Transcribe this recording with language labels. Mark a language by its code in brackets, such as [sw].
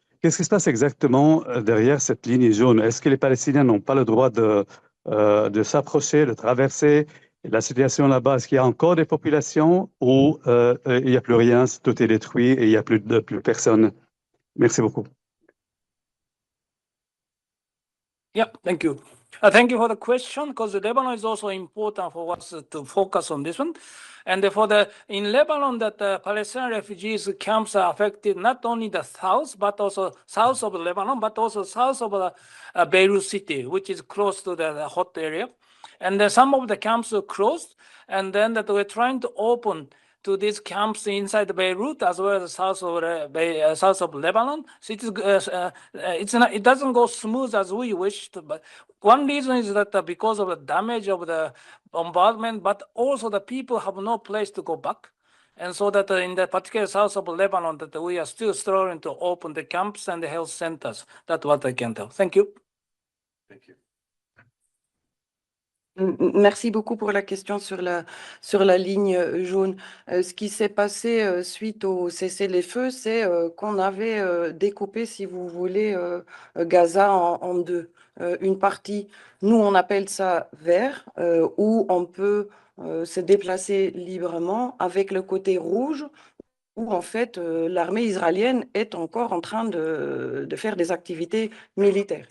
[fr] Qu'est-ce qui se passe exactement derrière cette ligne jaune? Est-ce que les Palestiniens n'ont pas le droit de de s'approcher, de traverser la situation là-bas? Est-ce qu'il y a encore des populations ou il n'y a plus rien, tout est détruit et il n'y a plus personne? Merci beaucoup. [en] Yeah, thank you. Thank you for the question, because Lebanon is also important for us to focus on this one. And in Lebanon, that Palestinian refugees camps are affected not only the south, but also south of Lebanon, but also south of Beirut city, which is close to the hot area. And then some of the camps are closed, and then that we're trying to open to these camps inside Beirut as well as south of Lebanon. So it doesn't go smooth as we wished. But one reason is that because of the damage of the bombardment, but also the people have no place to go back. And so that in the particular south of Lebanon, that we are still struggling to open the camps and the health centers. That's what I can tell. Thank you. Thank you. [fr] Merci beaucoup pour la question sur la ligne jaune. Ce qui s'est passé suite au cessez-les-feux, c'est qu'on avait découpé, si vous voulez, Gaza en deux. Une partie, nous on appelle ça vert, où on peut se déplacer librement, avec le côté rouge, où en fait l'armée israélienne est encore en train de faire des activités militaires.